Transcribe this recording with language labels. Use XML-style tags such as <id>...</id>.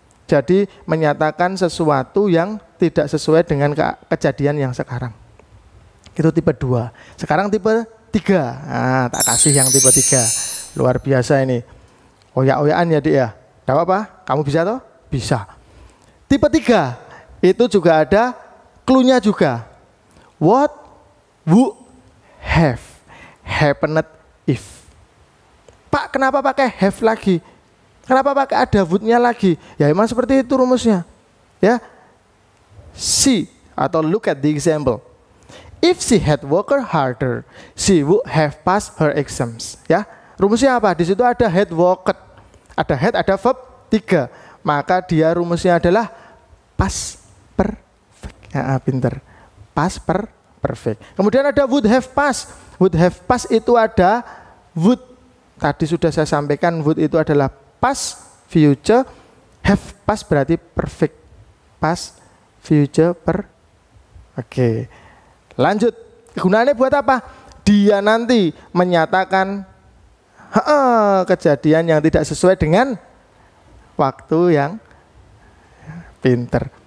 <id>Jadi menyatakan sesuatu yang tidak sesuai dengan kejadian yang sekarang. Itu tipe 2. Sekarang tipe 3. Tak kasih yang tipe 3. Luar biasa ini. Oyak-oyakan ya Dik ya. Tidak apa-apa? Kamu bisa toh? Bisa. Tipe 3 itu juga ada clue-nya juga.</id> <en>What would have happened if?</en> <id>Pak, kenapa pakai have lagi? Kenapa pakai ada would-nya lagi? Ya emang seperti itu rumusnya. Ya. See atau</id> <en>look at the example. If she had worked harder, she would have passed her exams.</en> <id>Ya. Rumusnya apa? Di situ ada had worked. Ada had, ada verb 3. Maka dia rumusnya adalah past perfect. Pinter. Past perfect. Kemudian ada would have passed. Would have passed itu ada would. Tadi sudah saya sampaikan would itu adalah past future. Have passed berarti perfect. Past future Oke. Lanjut. Kegunaannya buat apa? Dia nanti menyatakan kejadian yang tidak sesuai dengan waktu yang pinter.</id>